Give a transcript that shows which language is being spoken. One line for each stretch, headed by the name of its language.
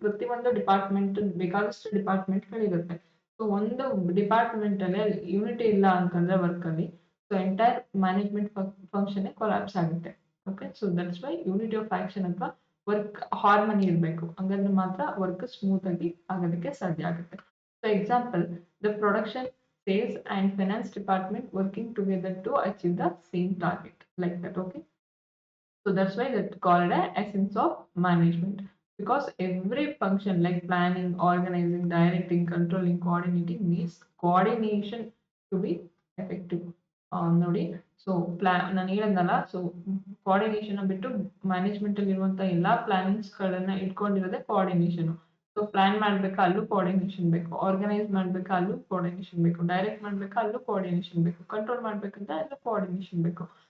Kannada: ಪ್ರತಿಯೊಂದು ಡಿಪಾರ್ಟ್ಮೆಂಟ್ ಬೇಕಾದಷ್ಟು ಡಿಪಾರ್ಟ್ಮೆಂಟ್ಗಳಿರುತ್ತೆ. ಸೊ ಒಂದು ಡಿಪಾರ್ಟ್ಮೆಂಟ್ ಅಲ್ಲಿ ಯೂನಿಟಿ ಇಲ್ಲ ಅಂತಂದ್ರೆ ವರ್ಕ್ ಅಲ್ಲಿ so entire management function collapse ಆಗುತ್ತೆ. Okay. So that's why unity of action ಅಥವಾ ವರ್ಕ್ ಹಾರ್ಮನಿ ಇರಬೇಕು. ಹಂಗಂದ್ರೆ ಮಾತ್ರ ವರ್ಕ್ ಸ್ಮೂತ್ ಆಗಿ ಆಗೋದಕ್ಕೆ ಸಾಧ್ಯ ಆಗುತ್ತೆ.
English: So example, the production, sales and finance department working together to achieve the same target, like that. Okay. So that's why that's called a essence of management, because every function like planning, organizing, directing, controlling, coordinating needs coordination to be effective.
Kannada: ನೋಡಿ, so ನಾನು ಹೇಳದ್ನಲ್ಲ, so coordination ಬಿಟ್ಟು management ಅಲ್ಲಿ ಇರುವಂತ ಎಲ್ಲಾ plannings ಗಳನ್ನ ಇಟ್ಕೊಂಡಿರೋದೇ coordination. So plan ಮಾಡ್ಬೇಕಾ ಅಲ್ಲೂ coordination ಬೇಕು, ಆರ್ಗನೈಸ್ ಮಾಡ್ಬೇಕಾ ಅಲ್ಲೂ ಕೋಆರ್ಡಿನೇಷನ್ ಬೇಕು, ಡೈರೆಕ್ಟ್ ಮಾಡ್ಬೇಕಾ ಅಲ್ಲೂ ಕೋಆರ್ಡಿನೇಷನ್ ಬೇಕು, ಕಂಟ್ರೋಲ್ ಮಾಡ್ಬೇಕಂತ ಅಲ್ಲೂ ಕೋಆರ್ಡಿನೇಷನ್ ಬೇಕು.